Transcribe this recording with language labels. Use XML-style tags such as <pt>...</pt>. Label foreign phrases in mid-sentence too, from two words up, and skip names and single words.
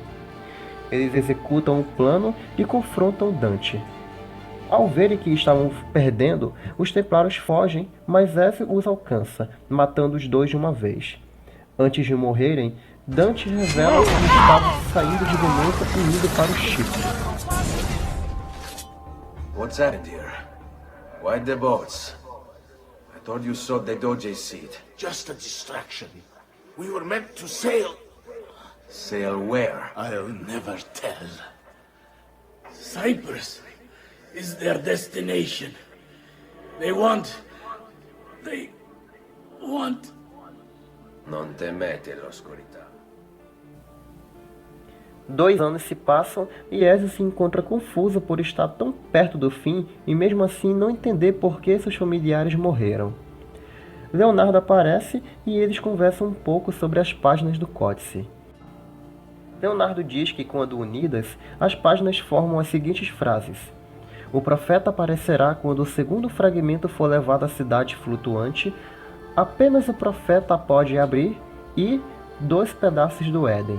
<pt>Eles executam o plano e confrontam Dante. Ao verem que estavam perdendo, os templários fogem, mas Ezio os alcança, matando os dois de uma vez. Antes de morrerem, Dante revela que estavam saindo de Veneza e indo para o Chipre.</pt> <en>What's happened here? Why the boats? I thought you saw the Doge's seat. Just a distraction. We were meant to sail. Sail where? I'll never tell. Cyprus is their destination. They want...</en> <it>Non temete l'oscurità.</it> <pt>2 anos se passam e Ezio se encontra confuso por estar tão perto do fim e mesmo assim não entender por que seus familiares morreram. Leonardo aparece e eles conversam um pouco sobre as páginas do códice. Leonardo diz que quando unidas, as páginas formam as seguintes frases: o profeta aparecerá quando o segundo fragmento for levado à cidade flutuante, apenas o profeta a pode abrir e 2 pedaços do Éden.</pt>